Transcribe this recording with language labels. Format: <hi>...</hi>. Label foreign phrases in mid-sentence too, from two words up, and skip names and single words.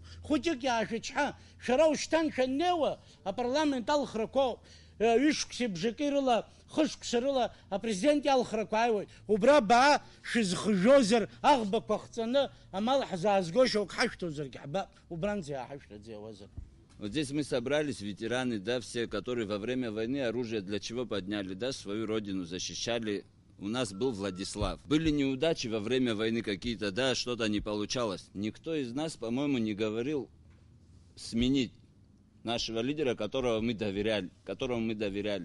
<ab>Хәыҷык иаашәычҳа, шәара ушьҭан шәаннеиуа апарламент алхрақәоуп. Ҩышықәсеи бжаки рыла, хышықәса рыла апрезидент иалхрақәа ааиуеит. Убра баа шәызхжәозар аӷбақәа хҵаны амал ҳзаазго шьоук ҳашәҭозаргьы ҳбап. Убранӡа иааҳашәҭаӡа иауазар.</ab> <ru>Вот здесь мы собрались, ветераны, да, все, которые во время войны оружие для чего подняли, да, свою родину защищали. У нас был Владислав. Были неудачи во время войны какие-то, да, что-то не получалось. Никто из нас, по-моему, не говорил сменить нашего лидера, которому мы доверяли.</ru>